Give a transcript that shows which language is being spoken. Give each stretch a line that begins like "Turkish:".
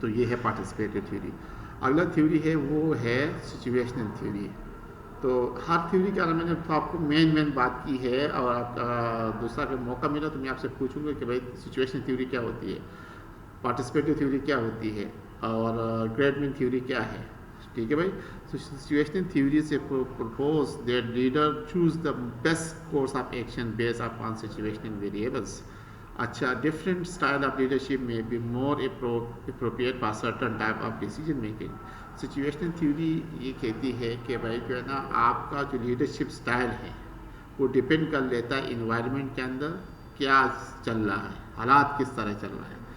Urdu: تو یہ ہے پارٹیسپیٹیو تھیوری. اگلا تھیوری ہے وہ ہے سچویشنل تھیوری. تو ہر تھیوری کے اندر میں نے آپ کو مین بات کی ہے, اور آپ کا دوسرا اگر موقع ملا تو میں آپ سے پوچھوں گا کہ بھائی سچویشنل تھیوری کیا ہوتی ہے, پارٹیسپیٹیو تھیوری کیا ہوتی ہے, اور گریڈمین تھیوری کیا ہے. ٹھیک ہے بھائی.
English: Situational theory سے propose that leader choose the best course of action based upon situational variables. اچھا, different style of leadership may be more appropriate for certain type of decision making.
Urdu: Situational theory یہ کہتی ہے کہ بھائی جو ہے نا آپ کا جو لیڈرشپ اسٹائل ہے وہ ڈپینڈ کر لیتا ہے انوائرمنٹ کے اندر کیا چل رہا ہے, حالات کس طرح چل رہا ہے.